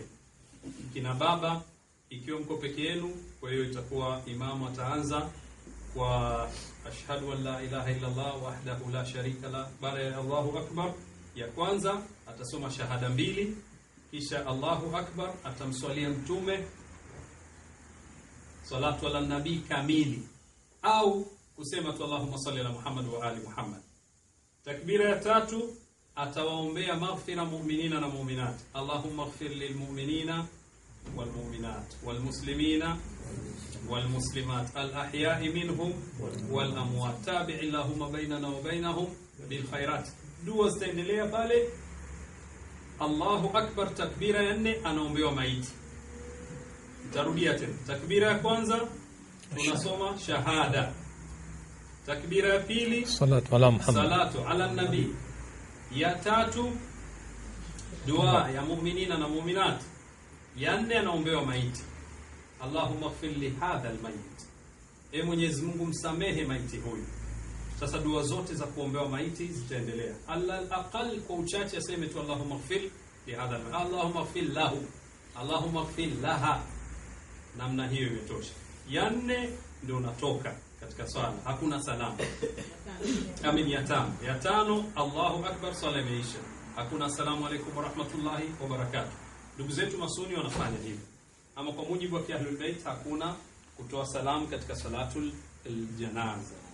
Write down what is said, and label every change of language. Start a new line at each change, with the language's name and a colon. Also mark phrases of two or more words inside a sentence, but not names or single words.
Swahili: Kina baba ikiwa mko peke yenu, kwa hiyo itakuwa imamu ataanza kwa
Arabic: أشهد أن لا إله إلا الله وحده لا شريك له,
Swahili: baada ya
Arabic: الله أكبر
Swahili: ya kwanza atasoma shahada 2, kisha
Arabic: الله أكبر
Swahili: atamswalia mtume
Arabic: الصلاة على النبي
Swahili: kamili, au kusema tu
Arabic: اللهم صل على محمد وآل محمد.
Swahili: Takbira ya 3 atawaombea maghfira mu'minina na mu'minat.
Arabic: اللهم اغفر للمؤمنين والمؤمنات والمسلمين والمسلمات الأحياء منهم والأموات تابع اللهم بيننا وبينهم بالخيرات.
Swahili: Dua zitaendelea pale.
Arabic: الله أكبر,
Swahili: takbira ya 4 anaombewa maiti. Nitarudia tena. Takbira ya kwanza tunasoma shahada. Takbira ya pili
Arabic: الصلاة على محمد, الصلاة على النبي.
Swahili: Ya 3 dua ya mu'minina na mu'minat. Ya 4 anaombewa maiti.
Arabic: اللهم اغفر لهذا الميت,
Swahili: e Mwenyezi Mungu msamehe maiti huyu. Sasa dua zote za kuombewa maiti zitaendelea.
Arabic: الأقل
Swahili: kwa uchache aseme tu
Arabic: اللهم اغفر لهذا الميت اللهم اغفر له اللهم اغفر لها.
Swahili: Namna hiyo imetosha. Ya 4 ndio unatoka katika swala, hakuna salamu. Amin. Ya 5
Arabic: الله أكبر,
Swahili: swala imeisha, hakuna
Arabic: السلام عليكم ورحمة الله وبركاته.
Swahili: Ndugu zetu masuni wanafanya hivyo, ama kwa mujibu wa Ahlul Bait hakuna kutoa salamu katika
Arabic: صلاة الجنازة.